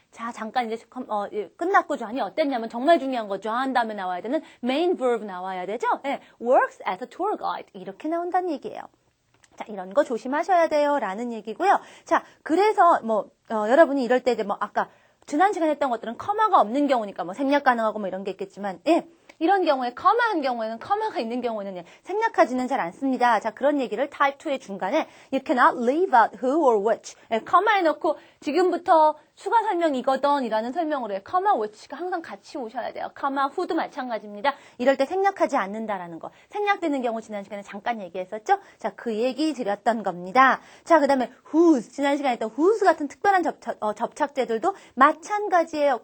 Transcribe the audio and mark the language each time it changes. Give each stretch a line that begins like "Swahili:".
Korean: 자, 잠깐 이제 끝났고 John이 어땠냐면 정말 중요한 거 John 다음에 나와야 되는 main verb 나와야 되죠?
English: works as a tour guide
Korean: 이렇게 나온다는 얘기예요. 자, 이런 거 조심하셔야 돼요. 라는 얘기고요. 자, 그래서 여러분이 이럴 때 이제 아까 지난 시간에 했던 것들은 커마가 없는 경우니까 생략 가능하고 이런 게 있겠지만, 이런 경우에 커마가 있는 경우에는 생략하지는 잘 않습니다. 자, 그런 얘기를 type 2의 중간에
English: you cannot leave out who or which.
Korean: 커마에 넣고 지금부터 추가 설명 이거든 이라는 설명으로 comma which가 항상 같이 오셔야 돼요. comma who도 마찬가지입니다. 이럴 때 생략하지 않는다라는 거. 생략되는 경우 지난 시간에 잠깐 얘기했었죠? 자, 그 얘기 드렸던 겁니다. 자, 그 다음에 whose. 지난 시간에 했던 whose 같은 특별한 접착제들도 마찬가지예요.